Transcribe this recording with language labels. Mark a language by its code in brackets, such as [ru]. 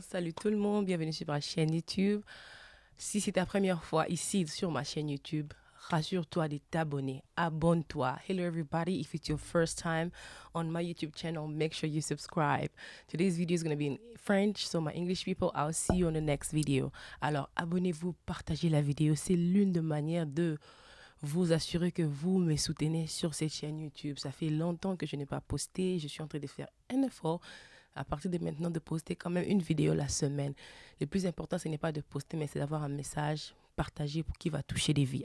[fr] Salut tout le monde, bienvenue sur ma chaîne YouTube. Si c'est ta première fois ici sur ma chaîne YouTube, rassure-toi de t'abonner, abonne-toi. [en] Hello everybody, if it's your first time on my YouTube channel, make sure you subscribe. Today's video is going to be in French, so my English people, I'll see you on the next video. [fr] Alors abonnez-vous, partagez la vidéo, c'est l'une des manières de vous assurer que vous me soutenez sur cette chaîne YouTube. Ça fait longtemps que je n'ai pas posté. Je suis en train de faire un effort à partir de maintenant de poster quand même une vidéo la semaine. Le plus important, ce n'est pas de poster, mais c'est d'avoir un message partagé pour qui va toucher des vies.